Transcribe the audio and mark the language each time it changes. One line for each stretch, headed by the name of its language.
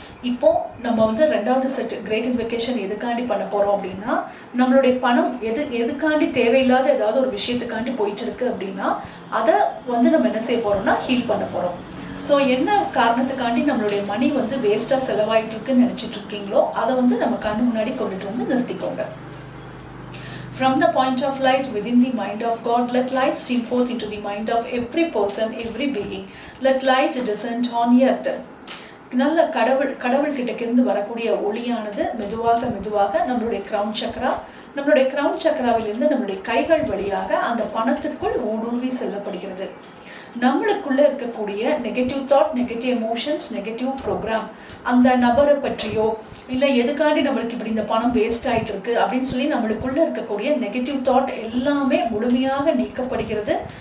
Tamil: இப்போ நம்ம வந்து ரெண்டாவது செட் கிரேட் இன்வெகேஷன் எதுக்காண்டி பண்ண போறோம் அப்படின்னா, நம்மளுடைய பணம் எதுக்காண்டி தேவையில்லாத ஏதாவது ஒரு விஷயத்துக்காண்டி போயிட்டு இருக்கு அப்படின்னா அதை வந்து நம்ம என்ன செய்ய போறோம்னா ஹீல் பண்ண போறோம். ஸோ என்ன காரணத்துக்காண்டி நம்மளுடைய மணி வந்து வேஸ்ட்டாக செலவாயிட்டு இருக்குன்னு நினச்சிட்டு இருக்கீங்களோ அதை வந்து நம்ம கண்ணு முன்னாடி கொண்டுட்டு வந்து நிறுத்திக்கோங்க.
English: From the point of light within the mind of God, let light stream forth into the mind of every person, every being. Let light descend on earth.
Tamil: நல்ல கடவுள்கிட்டக்கிருந்து வரக்கூடிய ஒளியானது மெதுவாக மெதுவாக நம்மளுடைய கிரவுன் சக்கராவிலிருந்து நம்மளுடைய கைகள் வழியாக அந்த பணத்திற்குள் ஊடுருவி செல்லப்படுகிறது. நம்மளுக்குள்ள இருக்கக்கூடிய negative thought, negative emotions, negative program, அந்த நபரை பற்றியோ இல்லை எதுக்காண்டி நம்மளுக்கு இப்படி இந்த பணம் வேஸ்ட் ஆகிட்டு இருக்கு அப்படின்னு சொல்லி நம்மளுக்குள்ள இருக்கக்கூடிய நெகட்டிவ் தாட் எல்லாமே முழுமையாக நீக்கப்படுகிறது.